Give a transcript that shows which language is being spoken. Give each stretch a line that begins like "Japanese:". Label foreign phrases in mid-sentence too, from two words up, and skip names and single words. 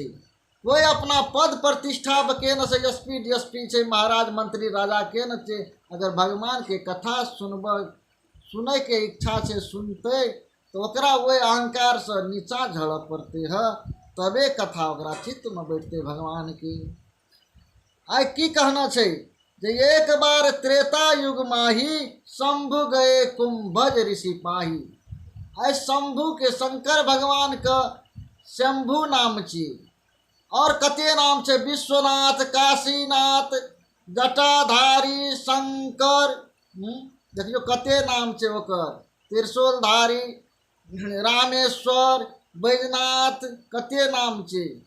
Maithili: कोई अपना पद प्रतिष्ठा पर के न से एसपी डीएसपी छै, महाराज मंत्री राजा के न छै। अगर भगवान के कथा सुनै के इच्छा छै, सुनते तो ओकरा ओहि अहंकार से नीचा झड़ऽ पड़ते है, तबे कथा ओकरा चित्त में बैठते भगवान की। आइ की कहना छै जे
Awadhi: एक बार त्रेता युग माही शंभु गए कुंभज ऋषि पाही।
Maithili: आइ शंभु के शंकर भगवान के शंभु नाम छी। और कते नाम छै? विश्वनाथ, काशीनाथ, जटाधारी, शंकर। देखियो कते नाम छै ओकर। त्रिशूलधारी, रामेश्वर, बैजनाथ, कते नाम छै।